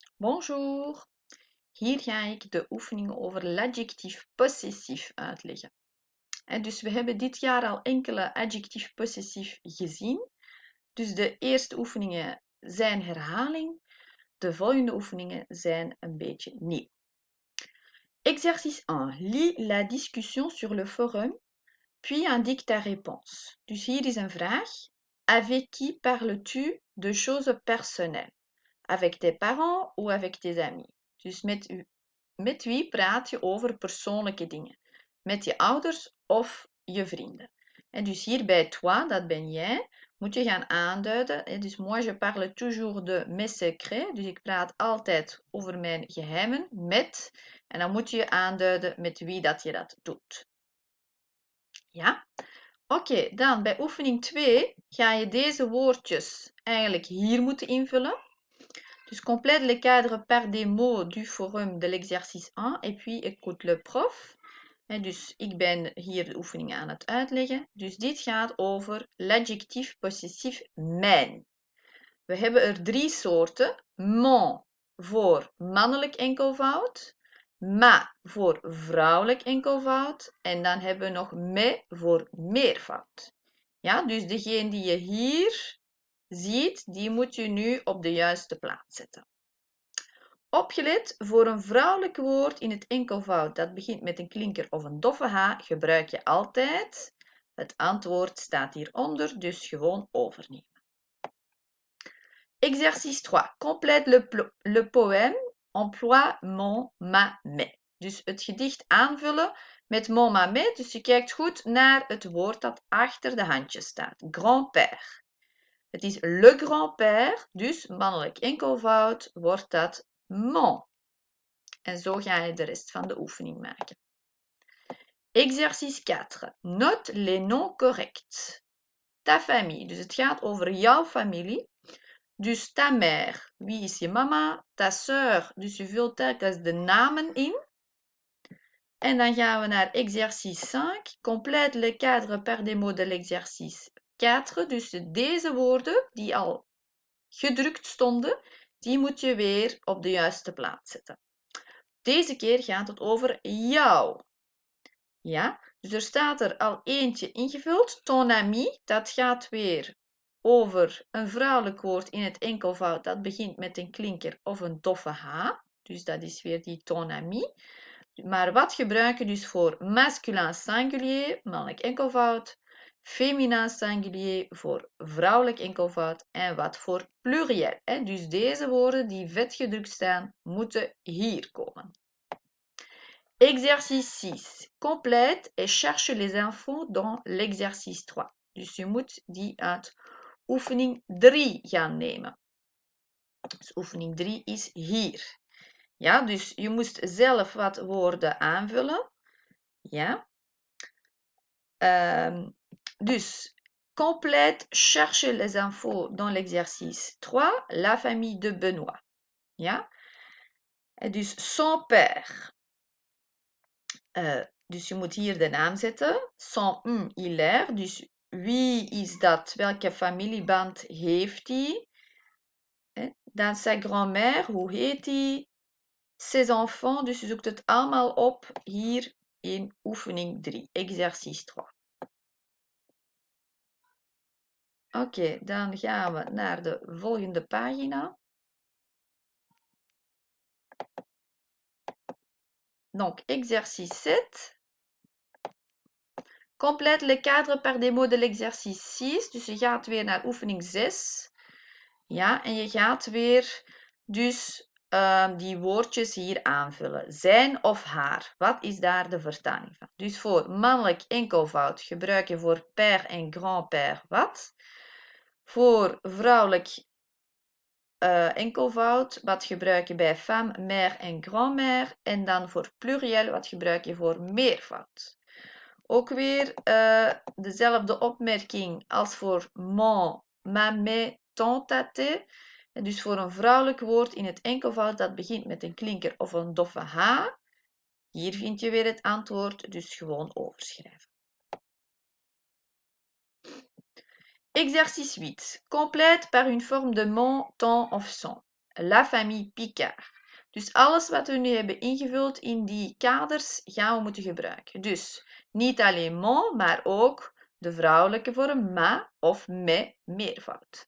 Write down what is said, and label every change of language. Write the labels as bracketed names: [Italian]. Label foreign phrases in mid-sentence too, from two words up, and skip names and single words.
[Dutch] Bonjour, hier ga ik de oefeningen over l'adjectief possessief uitleggen. Dus we hebben dit jaar al enkele adjectief possessief gezien. Dus de eerste oefeningen zijn herhaling, de volgende oefeningen zijn een beetje nieuw. [French] Exercice 1. Lis la discussion sur le forum, puis indique ta réponse. [Dutch] Dus hier is een vraag. [French] Avec qui parles-tu de choses personnelles? Avec tes parents ou avec tes amis? [Dutch] Dus met wie praat je over persoonlijke dingen? Met je ouders of je vrienden? En dus hier bij toi, dat ben jij, moet je gaan aanduiden. [French] Dus moi je parle toujours de mes secrets. [Dutch] Dus ik praat altijd over mijn geheimen met. En dan moet je aanduiden met wie dat je dat doet. Ja? Oké, dan bij oefening 2 ga je deze woordjes eigenlijk hier moeten invullen. [French] Dus complète les cadres par des mots du forum de l'exercice 1 et puis écoute le prof. [Dutch] En dus ik ben hier de oefening aan het uitleggen. Dus dit gaat over l'adjectief possessief mijn. We hebben er 3 soorten. Mon voor mannelijk enkelvoud, ma voor vrouwelijk enkelvoud en dan hebben we nog me voor meervoud. Ja, dus degene die je hier ziet, die moet je nu op de juiste plaats zetten. Opgelet, voor een vrouwelijk woord in het enkelvoud dat begint met een klinker of een doffe h, gebruik je altijd. Het antwoord staat hieronder, dus gewoon overnemen. [French] Exercice 3. Complète le poème, emploie mon, ma, mes. [Dutch] Dus het gedicht aanvullen met [French] mon, ma, mes. [Dutch] Dus je kijkt goed naar het woord dat achter de handjes staat. [French] Grand-père. [Dutch] Het is [French] le grand-père, [Dutch] dus mannelijk enkelvoud wordt dat mon. En zo ga je de rest van de oefening maken. [French] Exercice 4. Note les noms corrects. Ta famille, [Dutch] dus het gaat over jouw familie. Dus [French] ta mère, [Dutch] wie is je mama? [French] Ta sœur, [Dutch] dus je vult telkens de namen in. En dan gaan we naar exercice 5. [French] Complète le cadre par des mots de l'exercice 4. [Dutch] Dus deze woorden die al gedrukt stonden, die moet je weer op de juiste plaats zetten. Deze keer gaat het over jou. Ja, dus er staat er al eentje ingevuld. [French] Ton ami, [Dutch] dat gaat weer over een vrouwelijk woord in het enkelvoud dat begint met een klinker of een doffe h. Dus dat is weer die [French] ton ami. [Dutch] Maar wat gebruiken we dus voor [French] masculin singulier, [Dutch] mannelijk enkelvoud, [French] féminin singulier [Dutch] voor vrouwelijk enkelvoud en wat voor pluriel. Dus deze woorden die vet gedrukt staan, moeten hier komen. [French] Exercice 6. Complète et cherche les infos dans l'exercice 3. [Dutch] Dus je moet die uit oefening 3 gaan nemen. Dus oefening 3 is hier. Ja, dus je moest zelf wat woorden aanvullen. Ja. Dus, [French] complète, cherche les infos dans l'exercice 3, la famille de Benoît. [Dutch] Ja. En dus [French] son père. [Dutch] Dus je moet hier de naam zetten. [French] Son hilaire. [Dutch] Dus wie is dat? Welke familieband heeft hij? [French] Dan sa grand-mère. [Dutch] Hoe heet hij? [French] Ses enfants. [Dutch] Dus je zoekt het allemaal op hier in oefening 3. [French] Exercice 3. [Dutch] Oké, dan gaan we naar de volgende pagina. [French] Donc, exercice 7. Complète le cadre par des mots de l'exercice 6. [Dutch] Dus je gaat weer naar oefening 6. Ja, en je gaat weer dus die woordjes hier aanvullen. Zijn of haar. Wat is daar de vertaling van? Dus voor mannelijk enkelvoud gebruik je voor père en grand-père wat? Voor vrouwelijk enkelvoud, wat gebruik je bij femme, mère en grand-mère. En dan voor pluriel, wat gebruik je voor meervoud. Ook weer dezelfde opmerking als voor [French] mon, ma, mes, ton, ta, tes. [Dutch] En dus voor een vrouwelijk woord in het enkelvoud dat begint met een klinker of een doffe h. Hier vind je weer het antwoord, dus gewoon overschrijven. [French] Exercice 8. Complète par une forme de mon, ton of son. La famille Picard. [Dutch] Dus alles wat we nu hebben ingevuld in die kaders gaan we moeten gebruiken. Dus niet alleen mon, maar ook de vrouwelijke vorm ma of me meervoud.